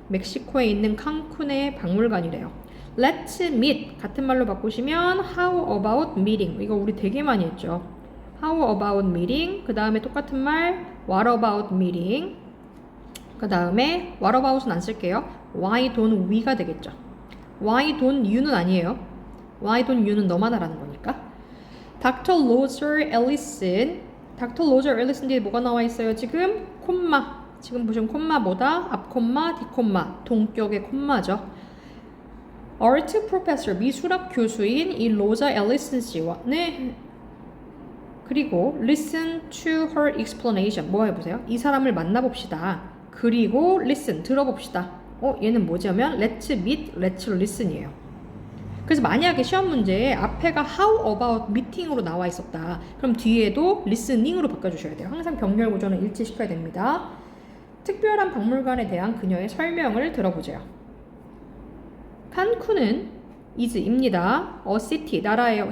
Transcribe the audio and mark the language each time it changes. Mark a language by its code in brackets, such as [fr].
[ko] 멕시코에 있는 칸쿤의 박물관이래요. [en] Let's meet. [ko] 같은 말로 바꾸시면 [en] how about meeting. [ko] 이거 우리 되게 많이 했죠. [en] How about meeting? [ko] 그 다음에 똑같은 말 [en] What about meeting? [ko] 그 다음에 What about은 안 쓸게요. [en] Why don't we가 되겠죠. Why don't you는 아니에요. Why don't you는 [ko] 너만 하라는 거니까. [en] Dr. Roger Ellison. Dr. [ko] Roger Ellison 뒤에 뭐가 나와 있어요? 지금 콤마. 지금 보시면 콤마 뭐다? 앞 콤마, 뒷 콤마. 동격의 콤마죠. [en] Art professor, [ko] 미술학 교수인 이 로저 앨리슨 씨와 그리고 [en] listen to her explanation. [ko] 뭐 해보세요? 이 사람을 만나봅시다. 그리고 listen, 들어봅시다. 얘는 뭐냐면 [en] let's meet, let's listen이에요. [ko] 그래서 만약에 시험 문제에 앞에가 [en] how about meeting [ko] 으로 나와 있었다. 그럼 뒤에도 listening으로 바꿔주셔야 돼요. 항상 병렬 구조는 일치시켜야 됩니다. 특별한 박물관에 대한 그녀의 설명을 들어보죠. 칸쿤은 is입니다. [en] a city, [ko] 나라예요.